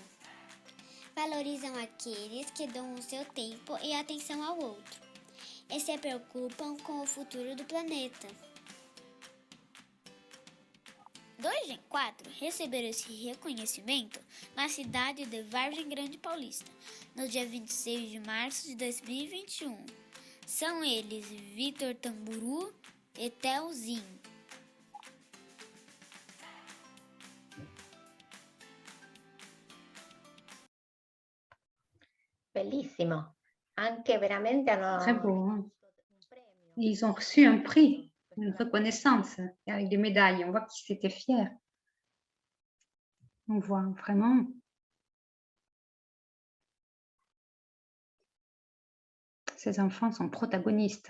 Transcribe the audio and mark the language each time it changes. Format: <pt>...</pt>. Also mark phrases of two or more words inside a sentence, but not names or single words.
<pt>Valorizam aqueles que dão o seu tempo e atenção ao outro e se preocupam com o futuro do planeta. 2 Gen4 receberam esse reconhecimento na cidade de Vargem Grande Paulista, no dia 26 de março de 2021. São eles Vitor Tamburu e Telzinho.</pt> <it>Bellissimo. Anche veramente hanno</it> <fr>Très beau, hein?</fr> <it>un premio.</it> <fr>Ils ont reçu un prix, une reconnaissance avec des médailles. On voit qu'ils étaient fiers. On voit vraiment. Ces enfants sont protagonistes.</fr>